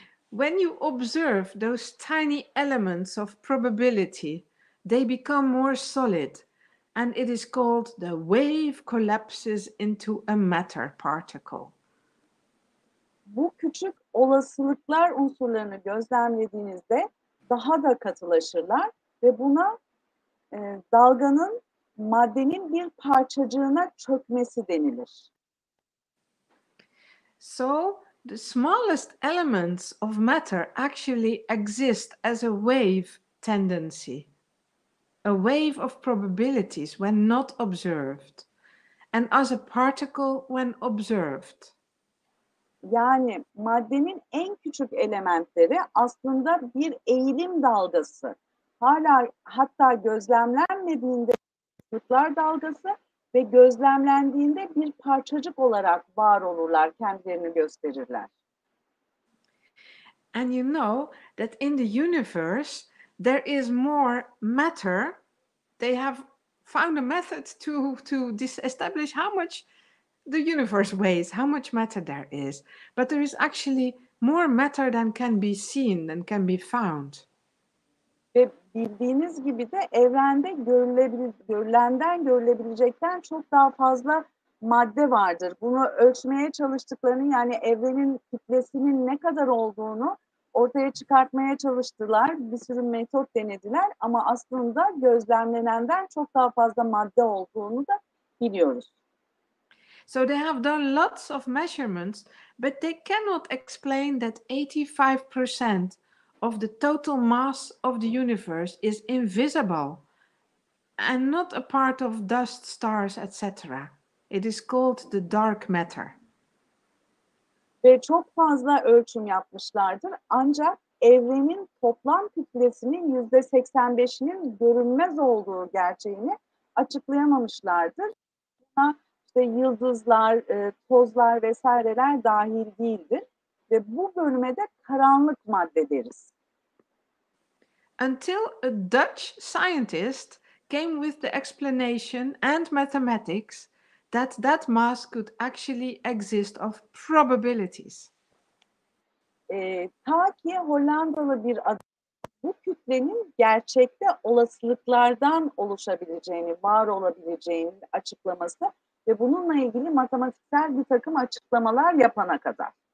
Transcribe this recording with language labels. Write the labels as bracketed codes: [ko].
[en] When you observe those tiny elements of probability, they become more solid and it is called the wave collapses into a matter particle. [tr] Bu küçük olasılıklar unsurlarını gözlemlediğinizde daha da katılaşırlar ve buna dalganın maddenin bir parçacığına çökmesi denilir. [en] So the smallest elements of matter actually exist as a wave tendency, a wave of probabilities when not observed, and as a particle when observed. [tr] Yani maddenin en küçük elementleri aslında bir eğilim dalgası. Hatta gözlemlenmediğinde olasılıklar dalgası ve gözlemlendiğinde bir parçacık olarak var olurlar, kendilerini gösterirler. [en] And you know that in the universe there is more matter. They have found a method to establish how much the universe weighs, how much matter there is. But there is actually more matter than can be seen, than can be found. [tr] Ve bildiğiniz gibi de evrende görülenden görülebilecekten çok daha fazla madde vardır. Bunu ölçmeye çalıştıklarını, yani evrenin kütlesinin ne kadar olduğunu ortaya çıkartmaya çalıştılar. Bir sürü metot denediler ama aslında gözlemlenenden çok daha fazla madde olduğunu da biliyoruz. [en] So they have done lots of measurements, but they cannot explain that 85% of the total mass of the universe is invisible and not a part of dust, stars, etc. It is called the dark matter. [tr] Ve çok fazla ölçüm yapmışlardır. Ancak evrenin toplam kütlesinin %85'inin görünmez olduğu gerçeğini açıklayamamışlardır. Buna işte yıldızlar, tozlar vesaireler dahil değildir. Ve bu bölüme de karanlık madde deriz. [en] Until a Dutch scientist came with the explanation and mathematics that mass could actually exist of probabilities. [tr] Ta ki Hollandalı bir adam bu kütlenin gerçekte olasılıklardan oluşabileceğini, var olabileceğini açıklaması ve bununla ilgili matematiksel bir takım açıklamalar yapana kadar.